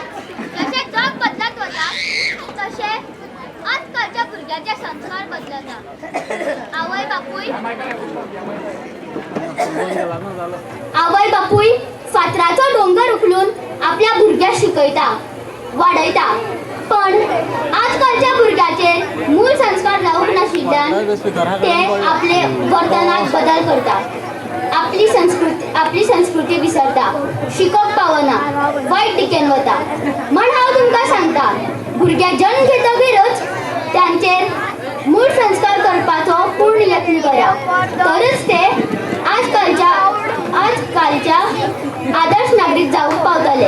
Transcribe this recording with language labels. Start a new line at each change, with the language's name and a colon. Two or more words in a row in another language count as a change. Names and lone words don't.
Konkani: जसे जग बदलत होता तसे आजकालच्या भुरग्याचे संस्कार बदलतात. आवय बापूय फातराचो डोंगर उखलून आपल्या भुरग्याक शिकयता वाडयता, पण आजकालच्या भुरग्याचे मूळ संस्कार जावंक नाशिल्ल्यान ते आपले वर्तनात बदल करतात, आपली संस्कृती विसरता, शिकप पावना, वायट टिकेन वता. म्हण हांव तुमकां सांगता, भुरग्याक जन्म घेतकीरच तांचेर मूळ संस्कार करपाचो पूर्ण यत्न करा, तरच ते आजकालच्या आदर्श नागरिक जावंक पावतले.